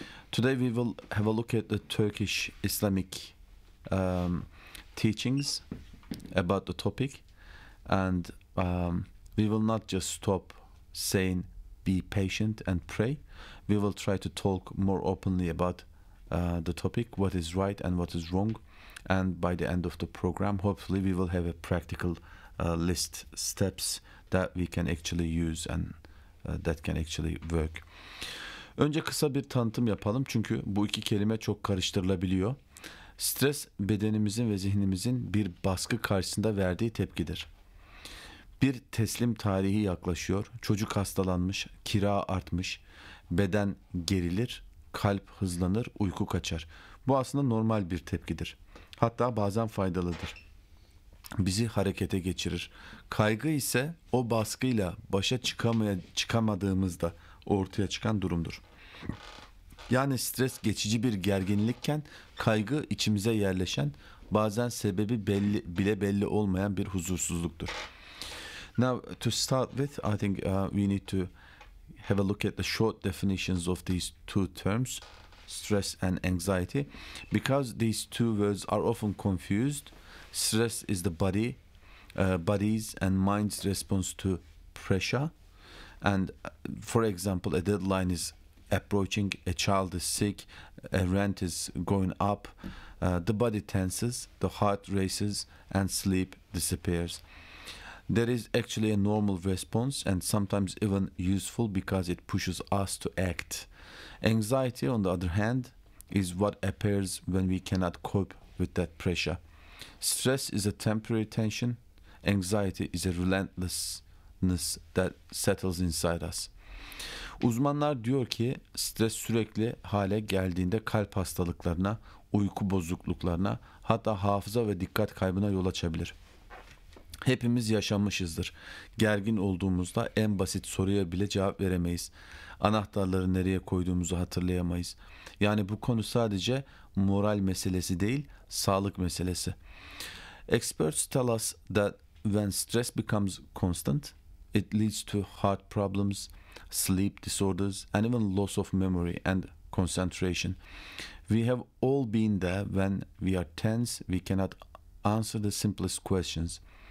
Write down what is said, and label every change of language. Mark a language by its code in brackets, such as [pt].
[en] Today we will have a look at the Turkish Islamic teachings about the topic, and we will not just stop saying be patient and pray. We will try to talk more openly about the topic, what is right and what is wrong, and by the end of the program, hopefully we will have a practical list, steps that we can actually use and that can actually work. [tr] Önce kısa bir tanıtım yapalım çünkü bu iki kelime çok karıştırılabiliyor. Stres bedenimizin ve zihnimizin bir baskı karşısında verdiği tepkidir. Bir teslim tarihi yaklaşıyor. Çocuk hastalanmış, kira artmış, beden gerilir, kalp hızlanır, uyku kaçar. Bu aslında normal bir tepkidir. Hatta bazen faydalıdır. Bizi harekete geçirir. Kaygı ise o baskıyla başa çıkamadığımızda ortaya çıkan durumdur. Yani stres geçici bir gerginlikken kaygı içimize yerleşen, bazen sebebi belli olmayan bir huzursuzluktur. [en] Now to start with, I think we need to have a look at the short definitions of these two terms, stress and anxiety, because these two words are often confused. Stress is the body's and mind's response to pressure. And for example, a deadline is approaching, a child is sick, a rent is going up, the body tenses, the heart races, and sleep disappears. There is actually a normal response and sometimes even useful because it pushes us to act. Anxiety, on the other hand, is what appears when we cannot cope with that pressure. Stress is a temporary tension. Anxiety is a relentlessness that settles inside us. [tr] Uzmanlar diyor ki stres sürekli hale geldiğinde kalp hastalıklarına, uyku bozukluklarına, hatta hafıza ve dikkat kaybına yol açabilir. Hepimiz yaşamışızdır. Gergin olduğumuzda en basit soruya bile cevap veremeyiz. Anahtarları nereye koyduğumuzu hatırlayamayız. Yani bu konu sadece moral meselesi değil, sağlık meselesi. [en] Experts tell us that when stress becomes constant, it leads to heart problems, sleep disorders, and even loss of memory and concentration. We have all been there when we are tense, we cannot answer the simplest questions.